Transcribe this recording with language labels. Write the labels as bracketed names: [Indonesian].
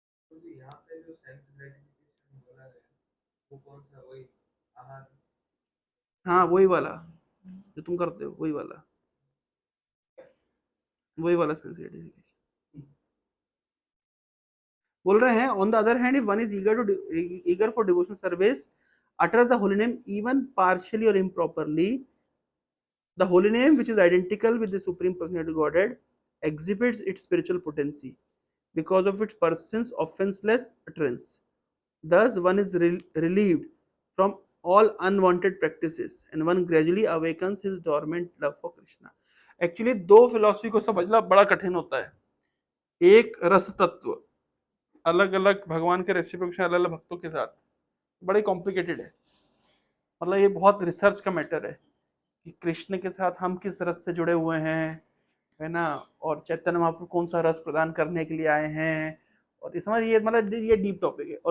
[Hindi] यहाँ पे जो सेंस ग्रेटिफिकेशन बोला गया वो कौन सा, वही आहार? हाँ वही वाला जो तुम करते हो, वही वाला सेंस ग्रेटिफिकेशन बोल रहे हैं। [English] On the other hand, if one is eager for devotional service, utters the holy name even partially or improperly, the holy name, which is identical with the Supreme Personality of Godhead, exhibits its spiritual potency because of its person's offenseless utterance. Thus, one is relieved from all unwanted practices and one gradually awakens his dormant love for Krishna. [Hindi] Actually, दो philosophy को समझना बड़ा कठिन होता है. एक रस तत्व, अलग अलग भगवान के रेसिप्रोकेशन अलग अलग भक्तों के साथ, बड़े कॉम्प्लिकेटेड है. मतलब ये बहुत रिसर्च का मैटर है कि कृष्ण के साथ हम किस रस से जुड़े हुए हैं, है ना, और चैतन्य महाप्रभु कौन सा रस प्रदान करने के लिए आए हैं, और इस ये मतलब ये डीप टॉपिक है.